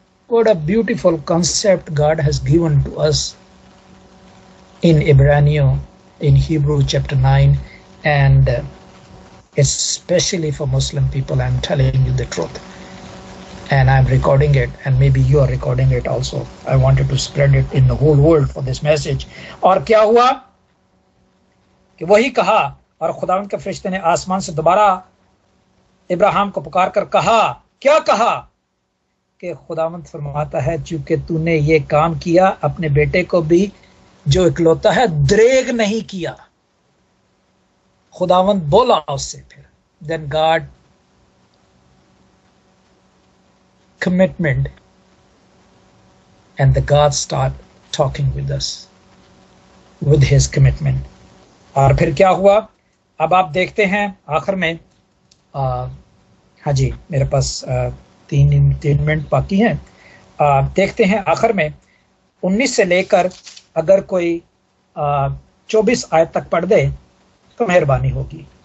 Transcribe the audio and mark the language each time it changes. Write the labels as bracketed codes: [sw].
[en] What a beautiful concept God has given to us in Ibranio, in Hebrew chapter 9, and especially for Muslim people, I'm telling you the truth. And I'm recording it, and maybe you are recording it also. I wanted to spread it in the whole world for this message. [ur] اور کیا ہوا کہ وہی کہا، اور خداوند کے فرشتے نے آسمان سے دوبارہ ابراہیم کو پکار کر کہا، کیا کہا؟ کہ خداوند فرماتا ہے چونکہ تو نے یہ کام کیا، اپنے بیٹے کو بھی جو اکلوتا ہے دریغ نہیں کیا. خداوند بولا اس سے پھر. [en] Then God commitment and the God start talking with us with his commitment. [ur] اور پھر کیا ہوا؟ اب آپ دیکھتے ہیں آخر میں، ہاں جی میرے پاس 3 منٹ باقی ہیں. دیکھتے ہیں آخر میں 19 سے لے کر اگر کوئی 24 آیت تک پڑھ دے تو مہربانی ہوگی.